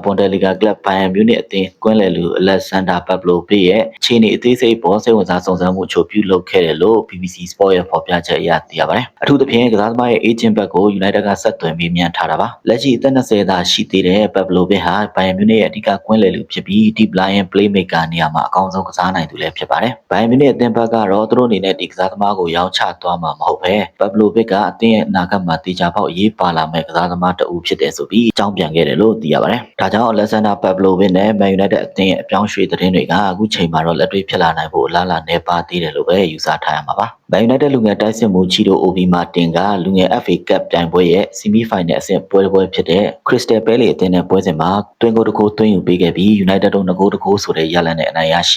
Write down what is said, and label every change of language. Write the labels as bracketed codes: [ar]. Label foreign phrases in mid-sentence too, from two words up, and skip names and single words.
[my] Bundesliga ကလပ် Bayern Munich အသင်းကွင်းလယ်လူ Alexander Pavlovic ရဲ့ခြေနေအသေးစိတ်ပေါ်စိတ်ဝင်စားစုံစမ်းမှုအချို့ပြုလုပ်ခဲ့တယ်လို့ BBC Sport ရဲ့ဖော်ပြ ချက်အရသိရပါတယ်။အထူးသဖြင့်ကစားသမားရဲ့ agent ဘက်ကို United ကဆက်သွယ်မေးမြန်းထားတာပါ။လက်ရှိအသက်20သာရှိသေးတဲ့ Pavlovic ဟာ Bayern Munich ရဲ့အဓိကကွင်းလယ်လူဖြစ်ပြီး [en] deep line playmaker [my] နေရာမှာအကောင်းဆုံးကစားနိုင်သူလည်းဖြစ်ပါတယ်။ Bayern Munich အသင်းဘက်ကတော့သူတို့အနေနဲ့ဒီကစားသမားကိုရောင်းချသွားမှာမဟုတ်ဘဲ Pavlovic ကအသင်းရဲ့အနာဂတ်မှာတေချာပေါက်ရေးပါလာမဲ့ကစားသမားတဦးဖြစ်တယ်ဆိုပြီးအကြောင်းပြန်ခဲ့တယ်လို့သိရပါတယ်။ဒါကြောင့် Alexander Pavlovic နဲ့ Man United အသင်းရဲ့အပြောင်းရွှေ့သတင်း င်းတွေကအခုချိန်မှာတော့လက်တွေ့ဖြစ်လာနိုင်ဖို့အလားအလာနဲ့ပါသေးတယ်လို့ပဲယူဆထားရမှာပါ။ Man United လူငယ်တိုက်စစ်မှုချီတို OB မာတင်ကလူငယ် FA Cup ပြိုင်ပွဲရဲ့ [en] Semi Final [my] အဆင့်ပွဲဖြစ်တဲ့ Crystal Palace အသင်းနဲ့ပွဲစဉ်မှာတွင်ကိုတကိုသွင်းယူပေးခဲ့ပြီး United တို့2ဂိုးတကိုးဆိုတဲ့ရလဒ်နဲ့အနိုင်ရရှိ